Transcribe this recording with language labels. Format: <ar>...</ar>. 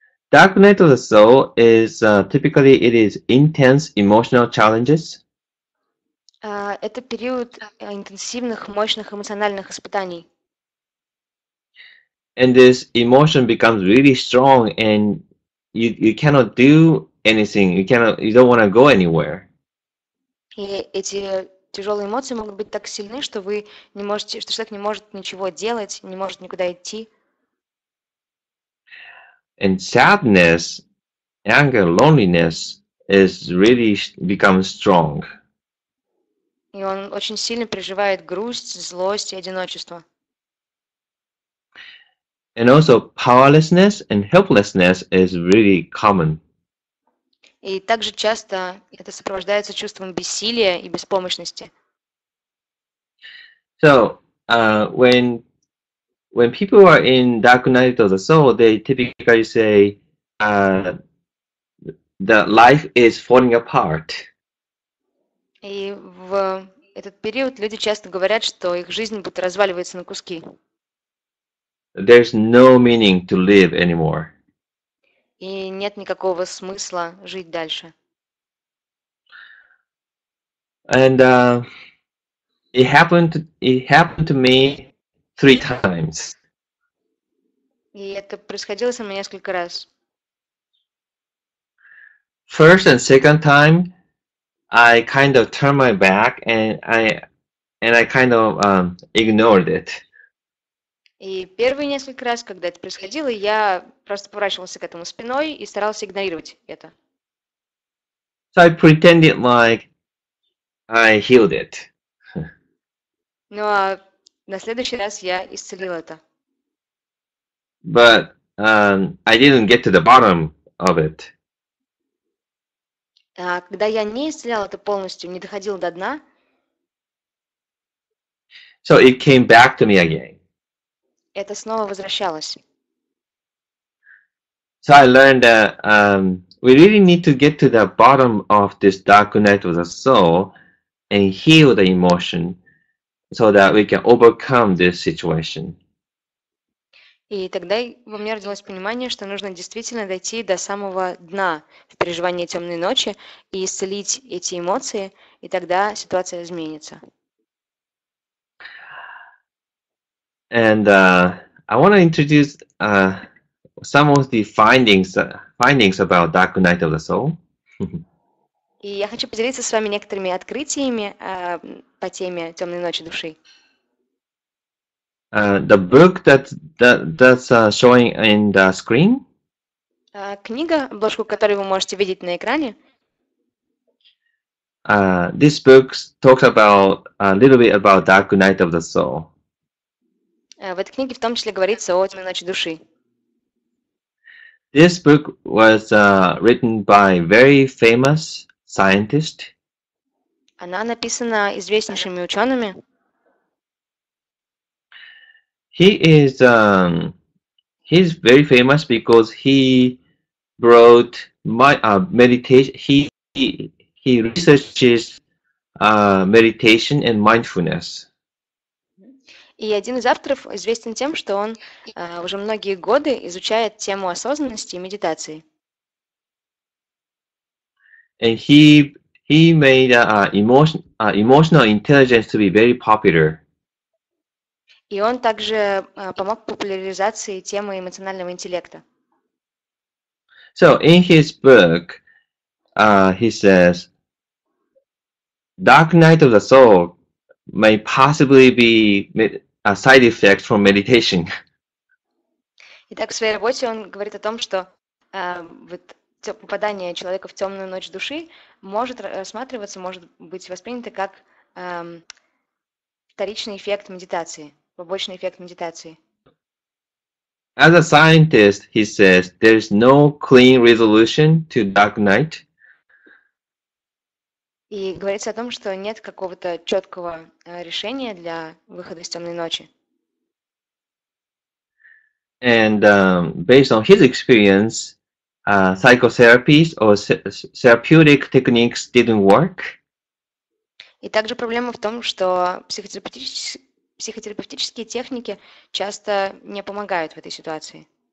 <en>Dark night of the soul is typically it is intense emotional challenges.</en> <ru>Это период интенсивных, мощных эмоциональных испытаний.</ru> <en>And this emotion becomes really strong, and you cannot do anything. You don't want to go anywhere.</en> <ru>И эти тяжелые эмоции могут быть так сильны, что вы не можете, что человек не может ничего делать, не может никуда идти.</ru> <en>And sadness, anger, loneliness is really becomes strong.</en> <ru>И он очень сильно переживает грусть, злость и одиночество.</ru> <en>And also powerlessness and helplessness is really common.</en> <ru>И также часто это сопровождается чувством бессилия и беспомощности.</ru> <en>So when people are in dark night of the soul, they typically say the life is falling apart.</en> <ru>И в этот период люди часто говорят, что их жизнь будто разваливается на куски.</ru> <en>There's no meaning to live anymore.</en> <ru>И нет никакого смысла жить дальше.</ru> <en>And it happened to me 3 times.</en> <ru>И это происходило со мной несколько раз.</ru> <en>First and second time, I kind of turned my back and I kind of ignored it.</en> <ru>И первые несколько раз, когда это происходило, я просто поворачивался к этому спиной и старался игнорировать это.</ru> <en>So I pretended like I healed it.</en> <ru>Ну а на следующий раз я исцелил это.</ru> <en>But I didn't get to the bottom of it.</en> <ru>А когда я не исцелял это полностью, не доходил до дна,</ru> <en>So it came back to me again.</en> <ru>это снова возвращалось.</ru> <en>So I learned that we really need to get to the bottom of this dark night of the soul and heal the emotion so that we can overcome this situation.</en> <ru>И тогда во мне родилось понимание, что нужно действительно дойти до самого дна в переживании темной ночи и исцелить эти эмоции, и тогда ситуация изменится.</ru> <en>And I want to introduce some of the findings about dark night of the soul.</en> <ru>И я хочу поделиться с вами некоторыми открытиями по теме темной ночи души.</ru> <en>The book that's showing in the screen.</en> <ru>Книга, обложку которой вы можете видеть на экране.</ru> <en>This book talks about a little bit about dark night of the soul.</en> <ru>В этой книге в том числе говорится о темной ночи души.</ru> <en>This book was written by very famous scientist.</en> <ru>Она написана известнейшими учеными.</ru> <en>He's very famous because he wrote meditation. He researches meditation and mindfulness.</en> <ru>И один из авторов известен тем, что он уже многие годы изучает тему осознанности и медитации.</ru> <en>And he made emotional intelligence to be very popular.</en> <ru>И он также помог популяризации темы эмоционального интеллекта.</ru> <en>So in his book, he says, "Dark night of the soul may possibly be a side effect from meditation."</en> <ru>Итак, в своей работе он говорит о том, что попадание человека в темную ночь души может рассматриваться, может быть воспринято как вторичный эффект медитации, побочный эффект медитации.</ru> <en>As a scientist, he says there is no clean resolution to dark night.</en> <ru>И говорится о том, что нет какого-то четкого решения для выхода из темной ночи.</ru> <en>And based on his experience, psychotherapies or therapeutic techniques didn't work.</en> <ru>И также проблема в том, что психотерапевтические техники часто не помогают в этой ситуации.</ru>